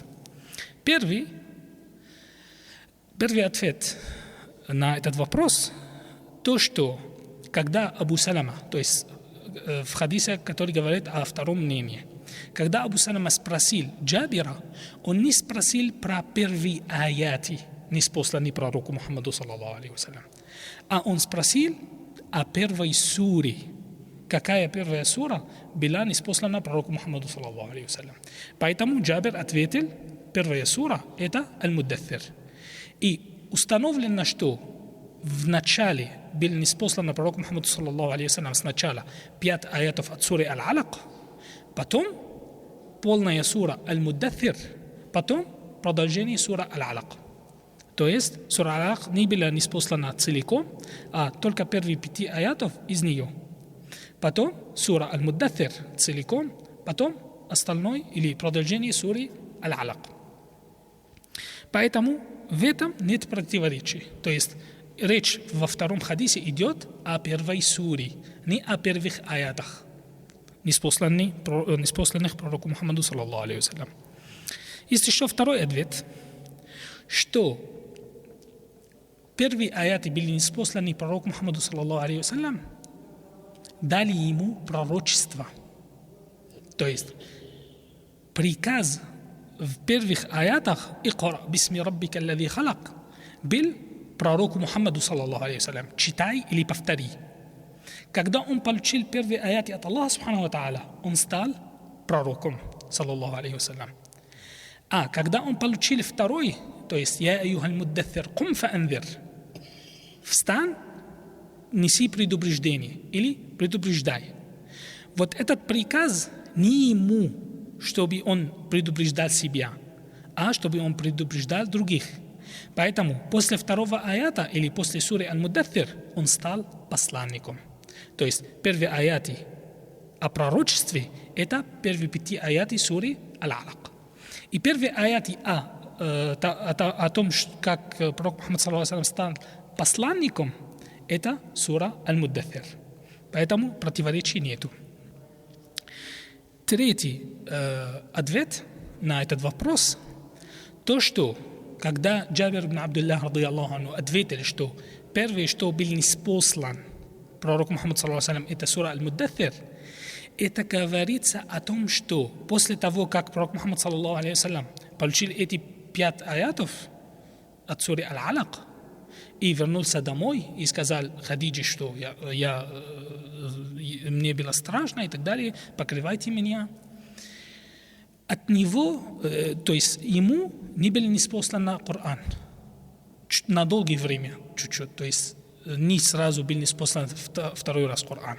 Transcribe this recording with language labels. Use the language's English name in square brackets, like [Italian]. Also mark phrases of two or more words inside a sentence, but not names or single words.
[Russian] Первый ответ на этот вопрос, то, что когда Абу Салама, то есть в хадисе, который говорит о втором мнении, когда Абу Салама спросил Джабира, он не спросил про первые аяты, ниспосланные пророку Мухаммаду, [Arabic] صلى الله عليه وسلم, [Russian] а он спросил о первой суре. Какая первая сура была ниспослана пророку Мухаммаду, [Arabic] صلى الله عليه وسلم. [Russian] Поэтому Джабир ответил, первая сура – это Аль-Муддатхир. И установлено, что в начале был ниспослан пророку Мухаммаду, [Arabic] صلى الله عليه وسلم, [Russian] сначала 5 аятов от суры Аль-Алак, потом полная сура Аль-Муддатхир, потом продолжение сура Аль-Алак. То есть сура Аль-Алак не была ниспослана целиком, а только первые 5 аятов из нее. Потом сура Аль-Муддатхир целиком, потом остальное или продолжение суры Аль-Алак. Поэтому в этом нет противоречий. То есть речь во втором хадисе идет о первой суре, не о первых аятах, ниспосланных пророку Мухаммаду, [Arabic] صلى الله عليه وسلم. [Russian] Есть еще второй ответ, что первые аяты были ниспосланы пророку Мухаммаду, [Arabic] صلى الله عليه وسلم, [Russian] дали ему пророчество. То есть приказ в первых аятах [Arabic] «اقرأ باسم ربك الذي خلق» [Russian] был пророку Мухаммаду, [Arabic] صلى الله عليه وسلم, [Russian] читай или повтори. Когда он получил первые аяты от Аллаха, [Arabic] سبحانه وتعالى, [Russian] он стал пророком, [Arabic] صلى الله عليه وسلم. [Russian] А когда он получил второй, то есть [Arabic] «يا أيها المدثر, قم فأنذر», [Russian] встань, неси предупреждение или предупреждай. Вот этот приказ не ему, чтобы он предупреждал себя, а чтобы он предупреждал других. Поэтому после второго аята или после суры Аль-Муддатхир он стал посланником. То есть первые аяты о пророчестве – это первые 5 аяты суры Аль-Алак. И первые аяты о том, как пророк Мухаммад, [Arabic] صلى الله عليه وسلم, [Russian] стал посланником – это сура Аль-Муддатхир. Поэтому противоречий нету. Третий ответ на этот вопрос – то, что когда Джабир ибн Абдуллах [Arabic] رضي الله عنه [Russian] ответил, что первое, что был ниспослан пророк Мухаммад, [Arabic] صلى الله عليه وسلم, [Russian] это сура Аль-Муддатхир, это говорится о том, что после того, как пророк Мухаммад, [Arabic] صلى الله عليه وسلم, [Russian] получил эти 5 аятов от суры Аль-Алак и вернулся домой и сказал Хадиджи, что мне было страшно и так далее, покрывайте меня. От него, то есть ему не был ниспослан Коран на долгое время, чуть-чуть, то есть не сразу был ниспослан второй раз Коран.